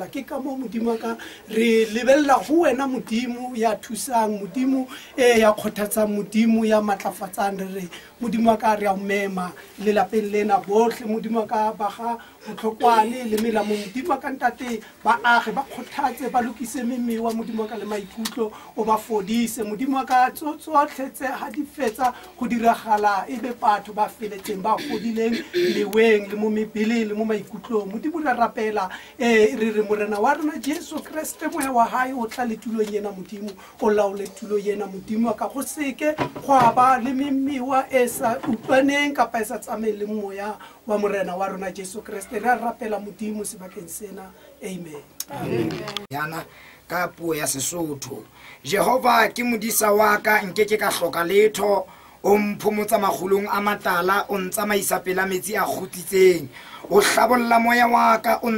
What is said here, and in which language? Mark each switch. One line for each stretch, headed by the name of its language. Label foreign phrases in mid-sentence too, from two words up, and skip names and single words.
Southern Sotho: Ke ka mo modimo wa ka re lebella go wena modimo ya thusang, modimo ya kgothatsang, modimo ya matlafatsang. Re modimo wa ka re a mema le lapeng lena botlhe modimo wa ka ba ga botlhokwane le melamo modimo wa ka ntate ba age ba kgothatse ba lokise memewa modimo wa ka le maikutlo o ba fodise modimo wa ka tsotlhe tse ha di fetsa go diragala ebe batho ba feletseng ba godileng leweng le mo mebeleng le mo maikutlong modimo re rapela re re morena wa rona Jesu Kriste moya wa hae o tla le tulong yena modimo o laole tulo yena modimo wa ka go seke go ba le memewa e sa utlwaneng kapa e sa tsamaeleng le moya wa morena wa rona Jesu Kriste re rapela modimo sebakeng sena amen. Yana ka puo ya Sesotho Jehova ke modisa wa ka nkeke ka hloka letho o mphomotsa magulong a matala o ntsamaisa pela metsi a kgutsitseng o hlabolla moya wa ka o